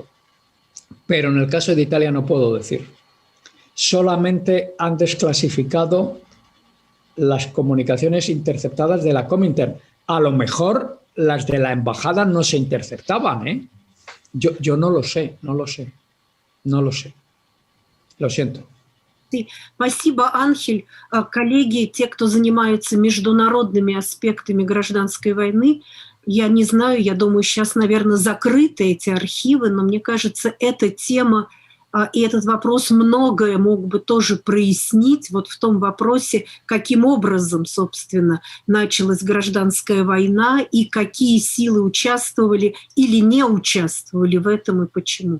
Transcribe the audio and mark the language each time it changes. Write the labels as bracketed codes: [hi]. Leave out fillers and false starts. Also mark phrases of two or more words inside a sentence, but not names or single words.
[es] Pero en el caso de Italia no puedo decir. Solamente han desclasificado las comunicaciones interceptadas de la Comintern. A lo mejor las de la embajada no se interceptaban, ¿eh? Yo no lo sé. Lo siento. [ru] Спасибо, Анхель. Коллеги, те, кто занимаются международными аспектами гражданской войны, я не знаю, я думаю, сейчас, наверное, закрыты эти архивы, но мне кажется, эта тема и этот вопрос многое мог бы тоже прояснить вот в том вопросе, каким образом, собственно, началась гражданская война и какие силы участвовали или не участвовали в этом и почему.